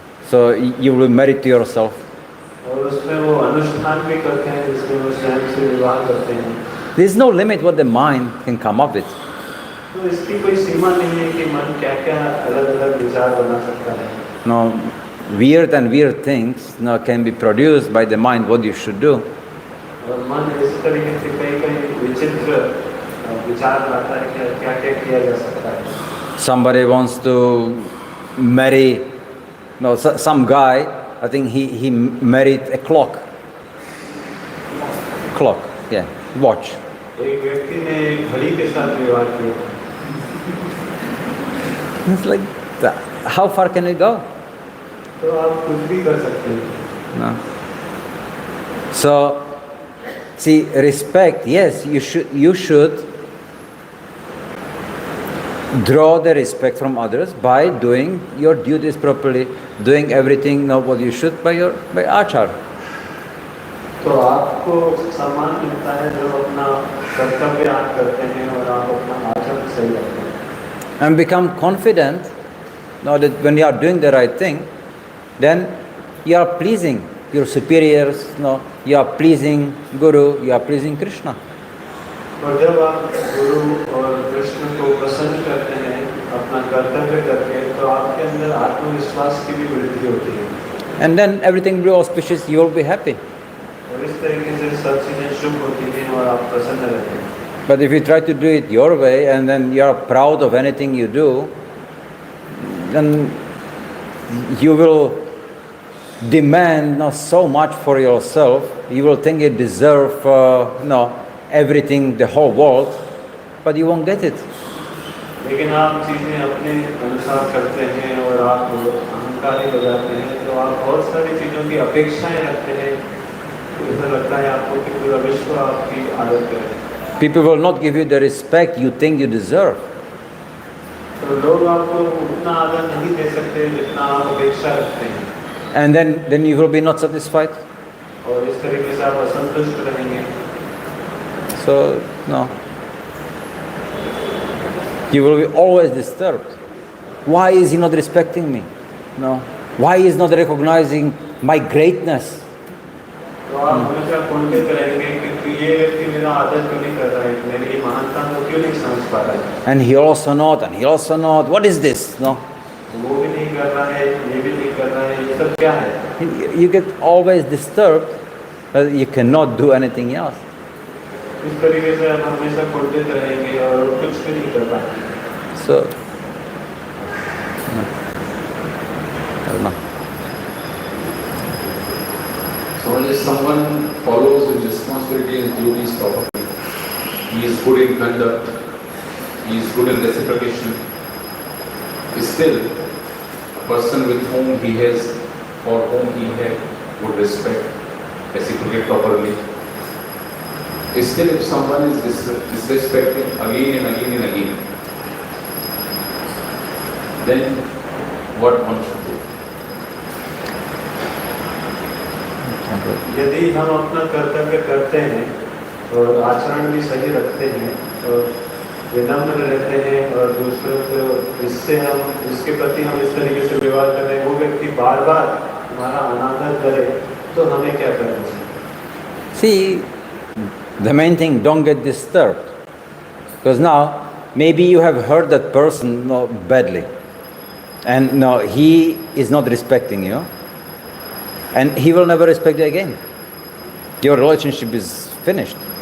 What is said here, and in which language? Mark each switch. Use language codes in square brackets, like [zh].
[en] So you will be married to yourself. [hi] और उसमें वो अनुष्ठान भी करते हैं जिसमें वो स्वयं से विवाह करते हैं। [en] There is no limit what the mind can come up with. [hi] तो इसकी कोई सीमा नहीं है कि मन क्या-क्या अलग-अलग विचार बना सकता है। [en] No, weird and weird things can be produced by the mind what you should do. [hi] और मन इस तरीके से कई विचित्र विचार लाता है कि क्या-क्या किया जा सकता है। [en] Somebody wants to marry, some guy, I think he married a clock. Clock, yeah, watch. [hi] एक व्यक्ति ने घड़ी के साथ विवाह किया। [en] It's like, how far can it go? [hi] तो आप कुछ भी कर सकते हैं। [en] No. So, see, respect, yes, you should draw the respect from others by doing your duties properly, doing everything what you should by achar. [hi] तो आपको सम्मान मिलता है जब अपना कर्तव्य आप करते हैं और आप अपना आचरण सही रखते हैं। [en] And become confident that when you are doing the right thing, then you are pleasing your superiors, you are pleasing Guru, you are pleasing Krishna. [hi] और जब आप गुरु और कृष्ण को प्रसन्न करते हैं अपना कर्तव्य करके, तो आपके अंदर आत्मविश्वास की भी वृद्धि होती है। [en] And then everything will be auspicious, you will be happy. [hi] और इस तरीके से सब चीजें शुभ होती हैं और आप प्रसन्न रहते हैं। [en] But if you try to do it your way and then you are proud of anything you do, then you will demand so much for yourself. You will think you deserve everything, the whole world, but you won't get it. [hi] लेकिन आप चीजें अपने अनुसार करते हैं और आप अहंकारी हो जाते हैं, तो आप बहुत सारी चीजों की अपेक्षाएं रखते हैं। ऐसा लगता है आपको कि पूरा विश्व आपकी आदत करे। [en] People will not give you the respect you think you deserve. [hi] तो लोग आपको उतना आदर नहीं दे सकते जितना आप अपेक्षा रखते हैं। [en] And then you will be not satisfied. [hi] और इस तरीके से आप असंतुष्ट रहेंगे। [en] So no. You will be always disturbed. Why is he not respecting me? No. Why is not recognizing my greatness? [hi] तो आप हमेशा कुंठित रहेंगे कि ये व्यक्ति मेरा आदर क्यों नहीं कर रहा है, मेरी महानता को क्यों नहीं समझ पा रहा है। [en] And he also not, and he also not. What is this? No. [hi] वो भी नहीं कर रहा है, ये भी नहीं कर रहा है, ये सब क्या है? [en] You get always disturbed, but you cannot do anything else. [hi] इस तरीके से आप हमेशा कुंठित रहेंगे और कुछ भी नहीं कर पाएंगे। [en] So, no. I don't know. So if someone follows his responsibility and duties properly, he is good in conduct, he is good in reciprocation, still a person with whom he has or whom he had would respect, reciprocate properly. Still if someone is disrespecting again and again and again, then what one should do? [hi] यदि हम अपना कर्तव्य करते हैं और आचरण भी सही रखते हैं और विनम्र रहते हैं और दूसरों को इसके प्रति हम इस तरीके से व्यवहार कर रहे हैं, वो व्यक्ति बार बार हमारा अनादर करे, तो हमें क्या करना चाहिए? [en] See, the main thing, don't get disturbed. Because now, maybe you have hurt that person badly. And no, he is not respecting you. And he will never respect you again. Your relationship is finished.